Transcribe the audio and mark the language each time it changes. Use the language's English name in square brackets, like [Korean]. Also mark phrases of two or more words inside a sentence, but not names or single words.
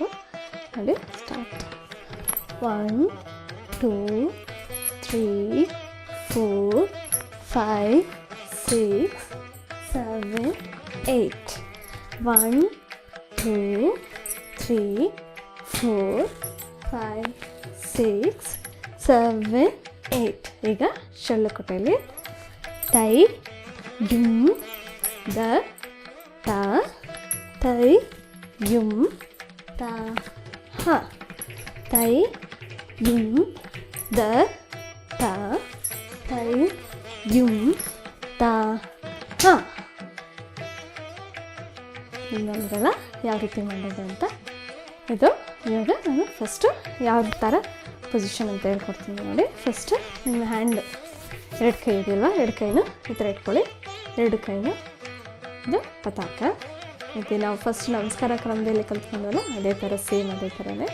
[Kannada] ನೋಡಿ, ಸ್ಟಾರ್ಟ್. 1 2 3 4 5 6 7 8 1 2 3 4 5 6 7 8. ಈಗ ಶೊಳ್ಳು ಕೊಟ್ಟೆಯಲ್ಲಿ ತೈ ಯುಂ ದ ತ ತೈ ಯುಂ ತ ಹ. ತೈ ಯುಂ ದ ತ ತೈ ಯುಂ ತ ಹ. ಇನ್ನೊಂದಲ್ಲ ಯಾವ ರೀತಿ ಮಾಡೋದು ಅಂತ. ಇದು ಇವಾಗ ನಾನು ಫಸ್ಟು ಯಾವ ಥರ ಪೊಸಿಷನ್ ಅಂತ ಹೇಳ್ಕೊಡ್ತೀನಿ. ನೋಡಿ, ಫಸ್ಟ್ ನಿಮ್ಮ ಹ್ಯಾಂಡ್ ಎರಡು ಕೈ ಇದೆಯಲ್ವ, ಎರಡು ಕೈನ ಈ ಥರ ಇಟ್ಕೊಳ್ಳಿ. ಎರಡು ಕೈನ ಇದು ಪತಾಕ. ಮತ್ತು ನಾವು ಫಸ್ಟ್ ನಮಸ್ಕಾರ ಕ್ರಮದಲ್ಲಿ ಕಲ್ತ್ಕೊಂಡವಲ್ಲ ಅದೇ ಥರ, ಸೇಮ್ ಅದೇ ಥರನೇ.